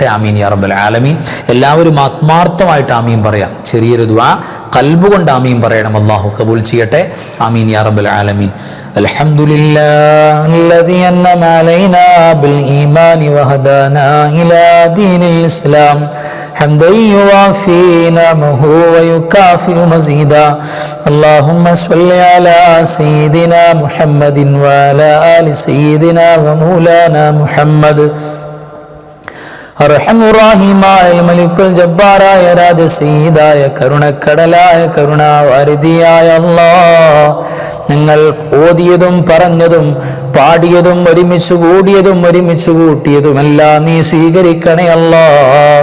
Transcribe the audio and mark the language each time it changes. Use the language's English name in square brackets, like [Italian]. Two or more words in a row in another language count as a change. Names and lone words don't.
[Arabic] آمين يا رب العالمين. [Malayalam] എല്ലാവരും ആത്മാർത്ഥമായിട്ട് ആമീൻ പറയാം. ചെറിയൊരു ദുആ ഖൽബ് കൊണ്ട് ആമീൻ പറയണം. അല്ലാഹു ഖബൂൽ ചെയ്യട്ടെ. [Arabic] آمين يا رب العالمين الحمد لله أنعم علينا بالإيمان وهدانا إلى دين الإسلام حمدا يوافي نعمه ويكافئ مزيدا. اللهم صل على سيدنا محمد وعلى آل سيدنا ومولانا محمد. [Malayalam] അർഹമുറാഹിമായ [Arabic] ملك الجبار [Malayalam] രാജസയ്യിദായ കരുണക്കടലായ കരുണാവാരിധിയായ അല്ലാഹ്, ഞങ്ങൾ ഓതിയതും പറഞ്ഞതും പാടിയതും ഒരുമിച്ച് കൂടിയതും ഒരുമിച്ച് കൂട്ടിയതുമെല്ലാം നീ സ്വീകരിക്കണേ അല്ലാഹ്.